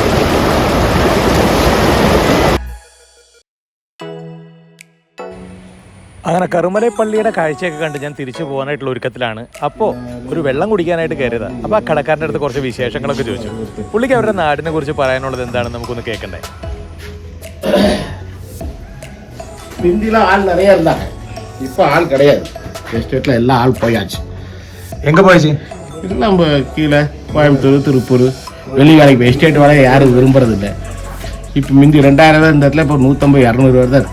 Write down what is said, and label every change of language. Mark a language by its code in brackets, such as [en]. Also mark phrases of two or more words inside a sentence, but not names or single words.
[ml] അങ്ങനെ കറുമലൈ പള്ളിയുടെ കാഴ്ചയൊക്കെ കണ്ട് ഞാൻ തിരിച്ചു പോകാനായിട്ടുള്ള ഒരുക്കത്തിലാണ്. അപ്പോൾ ഒരു വെള്ളം കുടിക്കാനായിട്ട് കയറിയതാണ്. അപ്പോൾ ആ കടക്കാരൻ്റെ അടുത്ത് കുറച്ച് വിശേഷങ്ങളൊക്കെ ചോദിച്ചു. പുള്ളിക്ക് അവരുടെ നാടിനെ കുറിച്ച് പറയാനുള്ളത് എന്താണെന്ന് നമുക്കൊന്ന് കേൾക്കണ്ടേ. [ta] இந்தியில ஆள் நிறைய இருந்தாங்க, இப்போ ஆள் கிடையாது. எஸ்டேட்டில் எல்லாம் ஆள் போயாச்சு. எங்கே போயாச்சு? இல்லை நம்ம கீழே கோயம்புத்தூர், திருப்பூர், வெளி வேலைக்கு எஸ்டேட் வேலையை யாரும் விரும்புறதில்லை. இப்போ மிந்தி 2000 இந்த இடத்துல இப்போ 150-200 தான் இருக்கு.